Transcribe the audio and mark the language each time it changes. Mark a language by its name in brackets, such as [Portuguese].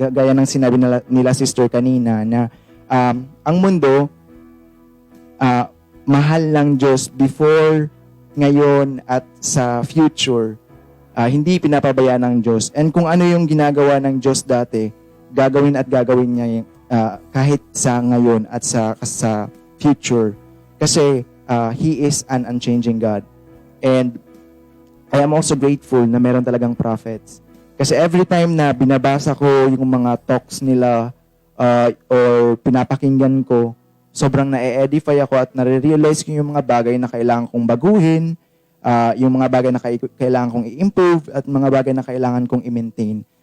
[Filipino] Gaya ng sinabi nila sister kanina na ang mundo, mahal ng Diyos before, ngayon, at sa future. Hindi pinapabayaan ng Diyos. And kung ano yung ginagawa ng Diyos dati, gagawin niya kahit sa ngayon at sa future. [English] Kasi He is an unchanging God. And I am also grateful [Filipino] na meron talagang [English] prophets. [Filipino] Kasi every time na binabasa ko yung mga talks nila or pinapakinggan ko, sobrang na-edify ako at nare-realize ko yung mga bagay na kailangan kong baguhin, yung mga bagay na kailangan kong i-improve at mga bagay na kailangan kong i-maintain.